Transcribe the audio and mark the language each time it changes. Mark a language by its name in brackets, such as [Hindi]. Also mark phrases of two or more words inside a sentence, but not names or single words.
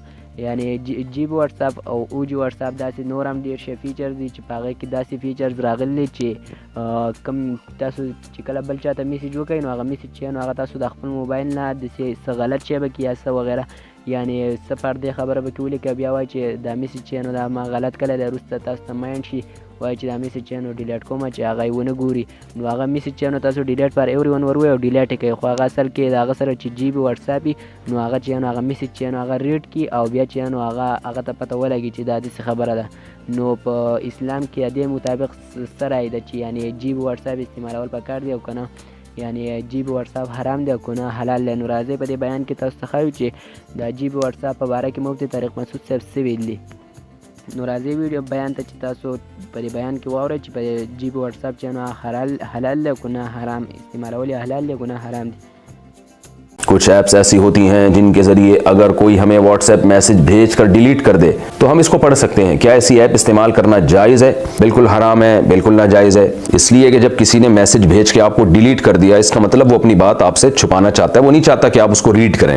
[Pashto] یعنی جی بي واتساپ او او جی واتساپ داسې نور هم ډېر شی فیچرز دي چې په هغې کې داسې فیچرز راغلي چې کوم تاسو چې کله بل چا ته میسیج وکړئ نو هغه میسیج چې نو هغه تاسو د خپل موبایل نه داسې څه غلط شی به کړي یا څه وغیره، یعنی څه پردې خبره به کې ولیکه، بیا وایي چې دا میسیج چې نو دا ما غلط کړی دی، وروسته تاسو ته مایند شي وایي چې دا میسیج چې نو ډیلیټ کوم، چې هغه یې ونه ګوري، نو هغه میسیج چې نو تاسو [English] delete for everyone [Pashto] ور وایي او ډیلیټ یې کوي، خو هغه اصل کې د هغه سره چې جی بي واتساپ وي نو هغه چې نو هغه میسیج چې نو هغه ریډ کړي او بیا چې نو هغه ته پته ولګي چې دا داسې خبره ده. نو په اسلام کې د دې مطابق څه رایې ده چې یعنی جی بي واتساپ استعمالول پکار دی او که نه، یعنی جی بي واتساپ حرام دی او که نه حلال دی. نو راځئ په دې بیان کې تاسو ته ښایو چې دا جی بي واتساپ په باره کې مفتي طارق مسعود صاحب څه ویلي. نو راځئ ویډیو بیان ته چې تاسو په دې بیان کې واورئ چې په جی بي واتساپ چې نو حلال دی او که نه حرام، استعمالول یې حلال دی او که نه حرام دی. [Urdu] کچھ ایپس ایسی ہوتی ہیں جن کے ذریعے اگر کوئی ہمیں واٹس ایپ میسج بھیج کر ڈیلیٹ کر دے تو ہم اس کو پڑھ سکتے ہیں. کیا ایسی ایپ استعمال کرنا جائز ہے؟ بالکل حرام ہے، بالکل ناجائز ہے. اس لیے کہ جب کسی نے میسج بھیج کے آپ کو ڈیلیٹ کر دیا، اس کا مطلب وہ اپنی بات آپ سے چھپانا چاہتا ہے، وہ نہیں چاہتا کہ آپ اس کو ریڈ کریں.